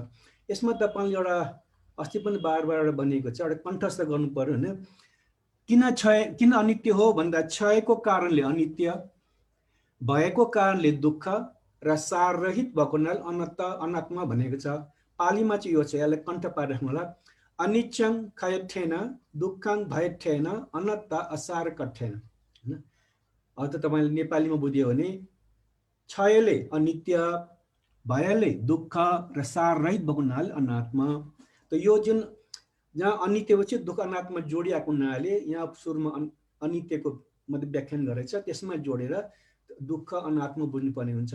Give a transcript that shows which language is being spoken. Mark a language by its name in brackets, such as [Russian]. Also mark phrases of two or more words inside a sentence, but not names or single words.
[Nepali] यसमा तपाईले एउटा अस्ति पनि बार बनेको छ, एउटा कण्ठस्थ गर्नु पर्यो हैन। किन अनित्य हो भन्दा क्षयको कारणले अनित्य, भएको कारणले दुःख र साररहित भएको हुनाले अनात्मा भनेको छ। पालीमा चाहिँ यो छ, यसलाई कण्ठ पारिराख्नु होला। [Pali] अनित्यं खयठेन दुःखं भयठेन अनत्ता असार कठेन हैन। [Nepali] अब त तपाईले नेपालीमा बुझ्यो भने क्षयले अनित्य, भयले दुःख र साररहित भएको हुनाले अनात्मा। त यो जुन जहाँ अनित्य पछि दुःख अनात्मा जोडिएको हुनाले यहाँ सुरुमा अनित्यको मतलब व्याख्यान गरेछ, त्यसमा जोडेर दुःख अनात्मा बुझ्नुपर्ने हुन्छ।